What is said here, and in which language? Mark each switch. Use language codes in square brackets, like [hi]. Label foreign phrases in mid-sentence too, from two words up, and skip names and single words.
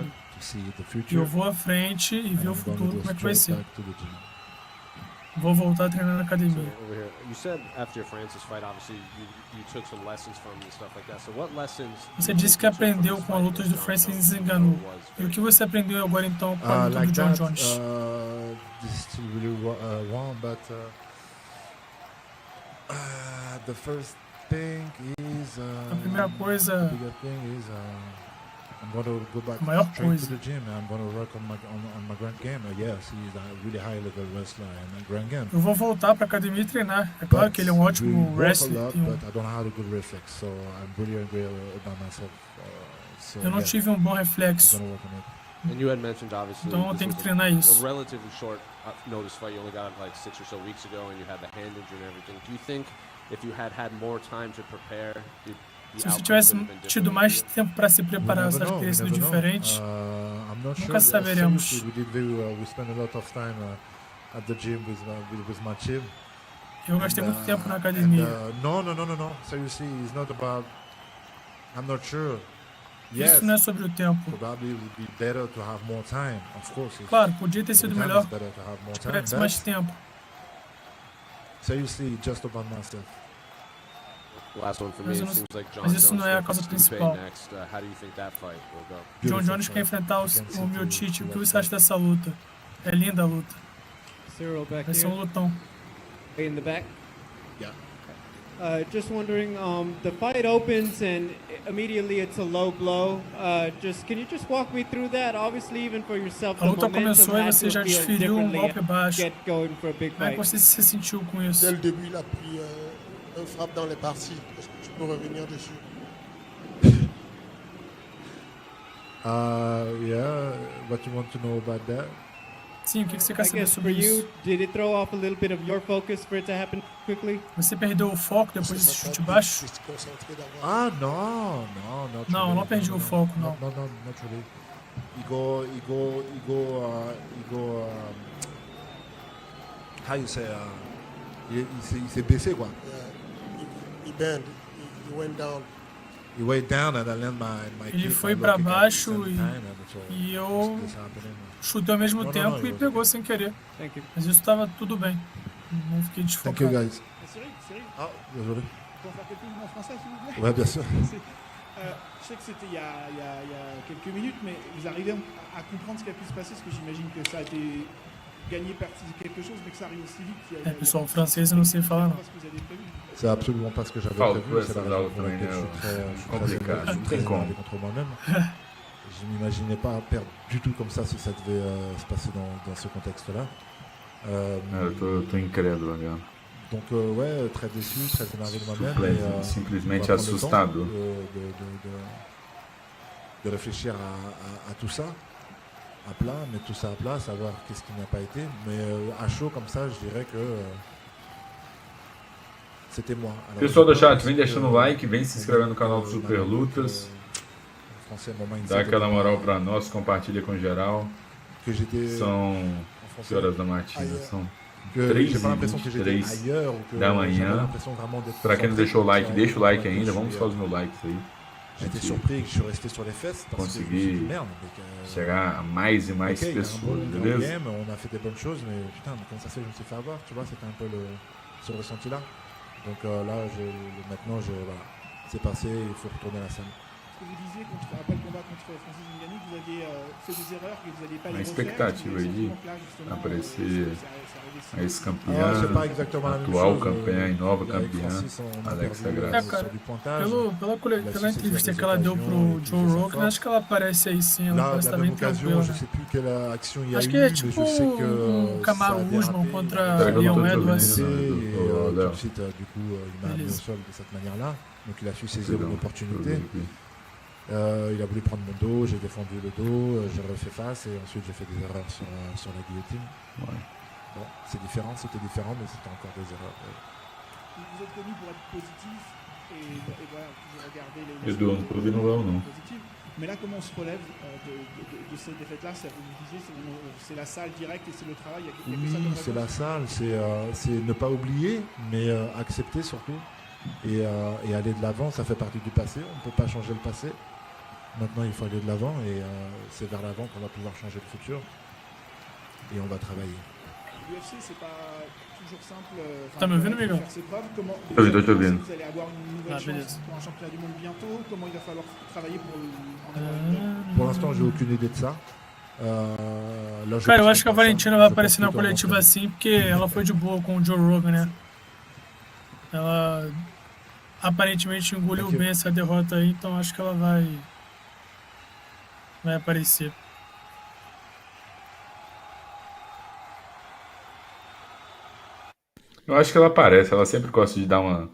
[pt] E eu vou à frente e ver o futuro, como é que vai ser. Vou voltar a treinar na academia. Você disse que aprendeu com as lutas do Francis Ngannou. E o que você aprendeu agora então com a luta do Jon Jones? [en] The first thing is [pt] A primeira coisa, [en] I'm going to go back [pt] a maior [en] straight [pt] coisa, [en] to the gym. I'm going to work on my grand game. Yes, he's a really high level wrestler and grand game. [pt] eu vou voltar para a academia e treinar. É claro que ele é um ótimo wrestler. [en] But I don't have a good reflex, so I'm really angry about myself. [pt] Eu não tive um bom reflexo. [en] I'm going to work on it. And you had mentioned, obviously, [pt] Então eu [en] this [pt] tenho [en] was [pt] que treinar isso. [en] a relatively short notice fight. You only got it like 6 or so weeks ago, and you had the hand injury and everything. Do you think if you had more time to prepare, [pt] se você tivesse tido mais tempo para se preparar, você acha que teria sido diferente? [en] I'm not [pt] Nunca [en] sure. [pt] saberemos. [en] Seriously, we did very well. We spent a lot of time at the gym with my team. [pt] Eu gastei muito tempo na [en] And, [pt] academia. [en] no. Seriously, it's not about. I'm not sure. Yes, [pt] Isso não é sobre o tempo. [en] probably it would be better to have more time. Of course, [pt] Claro, podia ter sido [en] every time [pt] melhor [en] it's better to have more [pt] se [en] time. [pt] tivesse [en] But [pt] mais tempo. [en] seriously, just about myself. Last one for me. [pt] Mas [en] It [pt] eu não- [en] seems like Jon [pt] mas isso [en] Jones [pt] não é a [en] versus [pt] causa [en] Stipe [pt] principal. [en] next. How do you think that fight will go? Jon Beautiful [pt] Jones quer [en] fight. [pt] enfrentar [en] You can see [pt] o meu [en] to- [pt] Tite. [en] to [pt] O que [en] watch [pt] você acha [en] that. [pt] dessa luta? É linda a luta. [en] Ciryl back [pt] Vai ser um [en] here, [pt] lutão. [en] way in the back. Yeah. Just wondering, the fight opens and immediately it's a low blow. Can you just walk me through that? Obviously, even for yourself, [pt] A [en] the [pt] luta [en] momentum [pt] começou e [en] had [pt] você [en] to [pt] já [en] feel [pt] desferiu um [en] differently [pt] golpe baixo. [en] get going for a big [pt] Como é que [en] fight. [pt] você se sentiu com isso? [fr] Dès le début, il a pris un frappe dans les parties. Est-ce que tu peux revenir dessus? [en] Yeah. What you want to know about that? [pt] Sim, o que você quer [en] I [pt] saber [en] guess for [pt] sobre [en] you, [pt] isso? [en] did it throw off a little bit of your focus for it to happen quickly? [pt] Você perdeu o foco depois desse [fr] Ça t'a [pt] chute [fr] pu- [pt] baixo? [fr] de se concentrer d'avoir- [en] Ah, no, not [pt] Não, [en] really. [pt] não perdi o foco, não. [en] No, not really. How you say? [fr] Il s'est baissé quoi. [en] He bent, he went down. He went down and I land my [pt] Ele [en] kick, [pt] foi [en] my [pt] pra [en] low kick at the [pt] baixo [en] same [pt] e- [en] time, and so [pt] e eu [en] this happening. [pt] chutei ao mesmo Não, tempo e eu- pegou sem querer. [en] Thank you. [pt] Mas isso estava tudo bem. Não fiquei [en] Thank you [pt] desfocado. [en] guys. [fr] Cyril, Ah, désolé. pour faire quelques mots en français, s'il vous plaît. Ouais, bien sûr. Je sais que c'était il y a quelques minutes, mais vous arrivez à comprendre ce qui a pu se passer, parce que j'imagine que ça a été gagné par quelque chose, mais que ça arrive aussi vite. qu'il y a- [pt] É, pessoal, francês eu não sei falar, não. [fr] Pas ce que vous avez prévu. C'est absolument pas ce que j'avais [pt] Faltou [fr] prévu. C'est [pt] essa [fr] la raison [pt] luta [fr] pour laquelle [pt] também, [fr] je suis [pt] né? [fr] très [pt] Complicado, [fr] je suis [pt] não [fr] très [pt] tem como. [fr] énervé contre moi-même. Je n'imaginais pas perdre du tout comme ça si ça devait se passer dans ce contexte-là. [pt] Eu tô incrédulo agora. [fr] Donc ouais, très déçu, très énervé de moi-même. et, [pt] Simplesmente [fr] on va prendre le temps [pt] assustado. [fr] de réfléchir à tout ça, à plat, mettre tout ça à plat, savoir qu'est-ce qui n'a pas été. Mais à chaud comme ça, je dirais que c'était moi. Alors, [pt] Pessoal do [fr] je [pt] chat, [fr] pense [pt] vem [fr] que [pt] deixando o like, vem se inscrevendo no canal do [fr] on a [pt] Super [fr] compris que [pt] Lutas. [fr] en français, mon mindset [pt] Dá aquela [fr] était [pt] moral pra nós, compartilha com geral. [fr] que j'étais [pt] São [fr] en [pt] que [fr] français, [pt] horas da matina? São [fr] que [pt] 3 [fr] j'ai pas l'impression que j'étais [pt] 23 [fr] ailleurs ou que [pt] da [fr] j'avais [pt] manhã. [fr] l'impression vraiment d'être [pt] Pra quem não [fr] concentré [pt] deixou o like, [fr] sur [pt] deixa o like [fr] que [pt] ainda. [fr] je [pt] Vamos [fr] suis, [pt] só os meus likes aí. [fr] J'étais [pt] Gente, [fr] surpris que je suis resté sur les fesses parce que je me suis dit, [pt] conseguir [fr] merde, mais [pt] chegar a mais e mais [fr] ok, il y a un [pt] pessoas, [fr] bon [pt] beleza? [fr] game, on a fait des bonnes choses, mais putain, mais comment ça se fait que je me suis fait avoir, tu vois, c'était un peu ce ressenti-là. Donc là, maintenant, voilà, c'est passé, il faut retourner à la salle. Ce que vous disiez après le combat contre Francis Ngannou, vous aviez fait des erreurs que vous n'alliez pas [pt] Uma [fr] les refaire. [pt] expectativa aí de aparecer a ex-campeã, [fr] Ah, c'est pas exactement la même [pt] atual [fr] chose. [pt] campeã e nova [fr] Avec [pt] campeã, [fr] Francis, on a [pt] Alexa [fr] perdu [pt] Graça. cara, [fr] sur du pointage. [pt] Pela entrevista que ela deu pro Joe Rogan, acho que ela aparece aí sim, ela [fr] Là, [pt] parece [fr] la [pt] estar [fr] même [pt] bem [fr] occasion, [pt] tranquila. [fr] je sais plus quelle action il y a [pt] Acho eu, que é [fr] mais [pt] tipo [fr] je sais que [pt] Kamaru [fr] ça a [pt] Usman [fr] dérapé, [pt] contra Peraí que eu não tô Leon te ouvindo, Edwards. [fr] et [pt] não. [fr] tout de suite, du coup, il m'a amené au [pt] Beleza. [fr] sol de cette manière-là. Donc il a su saisir [pt] Perdão, [fr] une opportunité. [pt] deixa eu ver aqui. [fr] Il a voulu prendre mon dos, j'ai défendu le dos, j'ai refait face et ensuite j'ai fait des erreurs sur la guillotine. Ouais. Bon, c'est différent, c'était différent, mais c'était encore des erreurs. Vous êtes connu pour être positif et voilà, toujours regarder les [pt] Edu, não tô ouvindo o Léo, não. [fr] positives. Mais là, comment on se relève de ces défaites-là? Vous me disiez, c'est la salle directe et c'est le travail. Il y a que ça Oui, comme c'est la réponse. salle, c'est ne pas oublier, mais accepter surtout. Et aller de l'avant, ça fait partie du passé, on ne peut pas changer le passé. Maintenant, il faut aller de l'avant et c'est vers l'avant qu'on va pouvoir changer le futur. Et on va travailler. L'UFC, c'est pas toujours simple. [pt] Tá me ouvindo, [fr] pour [pt] Miguel? [fr] faire ses preuves. Comment [pt] Tô ouvindo, tô ouvindo. [fr] vous allez avoir une nouvelle [pt] Ah, [fr] chance [pt] beleza. [fr] pour un championnat du monde bientôt? Comment il va falloir travailler pour en avoir une autre? Pour l'instant, j'ai aucune idée de ça. Là, [pt] Cara, eu [fr] pense [pt] acho que a [fr] pas ça. [pt] Valentina vai [fr] Je pense [pt] aparecer na [fr] plutôt à [pt] coletiva [fr] l'entraînement. [pt] assim, porque ela foi de boa com o Joe Rogan, né? Ela aparentemente engoliu Aqui. bem essa derrota aí, então acho que ela vai aparecer. Eu acho que ela aparece, ela sempre gosta de dar uma.